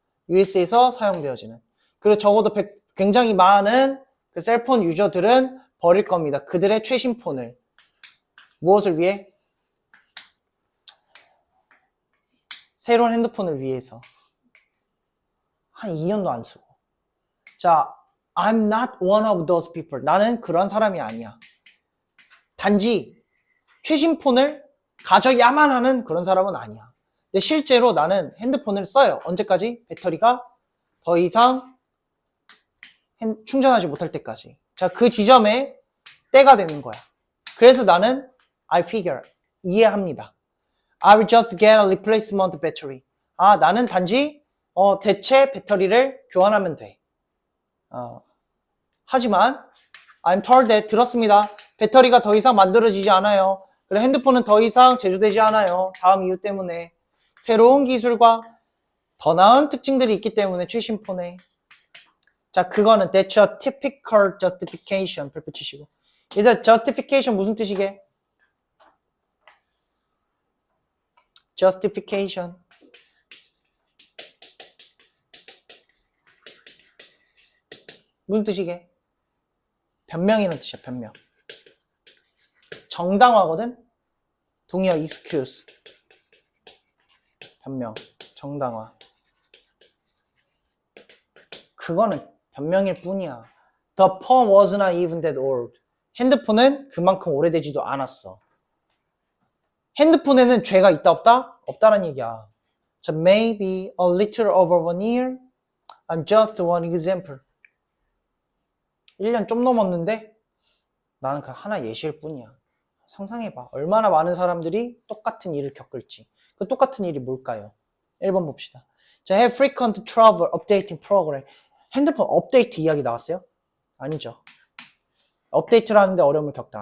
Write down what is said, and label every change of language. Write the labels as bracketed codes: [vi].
[ko] US에서 사용되어지는. 그리고 적어도 굉장히 많은 그 셀폰 유저들은 버릴 겁니다. 그들의 최신 폰을. 무엇을 위해? 새로운 핸드폰을 위해서. 한 2년도 안 쓰고. [en] 자, I'm not one of those people. [ko] 나는 그런 사람이 아니야. 단지 최신 폰을 가져야만 하는 그런 사람은 아니야. 근데 실제로 나는 핸드폰을 써요. 언제까지? 배터리가 더 이상 충전하지 못할 때까지. 자, 그 지점에 때가 되는 거야. 그래서 나는 [en] I figure, [ko] 이해합니다. [en] I will just get a replacement battery. [ko] 아, 나는 단지 대체 배터리를 교환하면 돼. 하지만 [en] I'm told that, [ko] 들었습니다. 배터리가 더 이상 만들어지지 않아요. 그리고 핸드폰은 더 이상 제조되지 않아요. 다음 이유 때문에. 새로운 기술과 더 나은 특징들이 있기 때문에 최신 폰에. 자, 그거는 [en] that's a typical justification. [ko] 별표 치시고. 이제 justification 무슨 뜻이게? [en] justification. [ko] 무슨 뜻이게? 변명이라는 뜻이야, 변명. 정당화거든? 동의어 excuse. 변명, 정당화. 그거는 변명일 뿐이야. [en] The phone was not even that old. [ko] 핸드폰은 그만큼 오래되지도 않았어. 핸드폰에는 죄가 있다 없다? 없다란 얘기야. [en] 자, maybe a little over 1 year. I'm just one example. [ko] 1년 좀 넘었는데 나는 그 하나 예시일 뿐이야. 상상해봐. 얼마나 많은 사람들이 똑같은 일을 겪을지. 그 똑같은 일이 뭘까요? 1번 봅시다. 자, [en] have frequent trouble updating program. [ko] 핸드폰 업데이트 이야기 나왔어요? 아니죠. 업데이트를 하는데 어려움을 겪다.